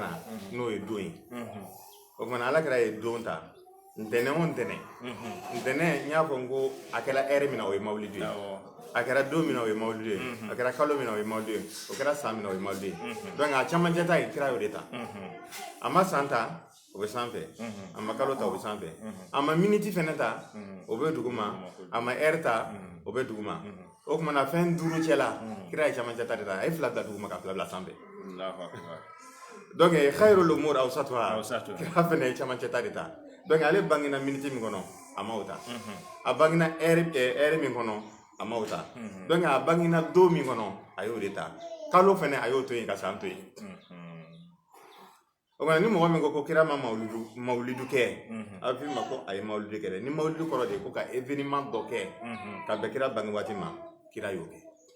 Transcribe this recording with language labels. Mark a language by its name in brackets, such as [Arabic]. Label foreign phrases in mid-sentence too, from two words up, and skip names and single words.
[Bambara] na n'o ye don ye o kumana alakira ye don ta ntɛnɛn o ntɛnɛn ntɛnɛn n y'a fɔ n ko a kɛra heure min na o ye mawulidi ye a kɛra don min na o ye mawulidi ye a kɛra kalo min na o ye mawulidi ye o kɛra san min na o ye mawulidi ye donc a camancɛ ta ye kira y'o de ta a ma san ta o bɛ sanfɛ a ma kalo ta o bɛ sanfɛ a ma miniti fɛnɛ ta o bɛ duguma a ma heure ta o bɛ duguma o kumana fɛn duuru cɛla kira ye camancɛ ta de ta a ye fila bila duguma ka fila bila sanfɛ donc [Arabic] خير الأمور أوسطها [Bambara] kira fɛnɛ ye camancɛ ta de ta donc ale bangena miniti min kɔnɔ a ma o ta a bangena heure min kɔnɔ a ma o ta donc a bangena don min kɔnɔ a y'o de ta kalo fɛnɛ a y'o to yen ka san to yen o kumana ni mɔgɔ min ko kira ma mawulidu kɛ a bɛ f'i ma ko a ye mawulidu kɛ dɛ ni mawulidu kɔrɔ de ye ko ka événement dɔ kɛ ka bɛn kira bange waati ma kira y'o kɛ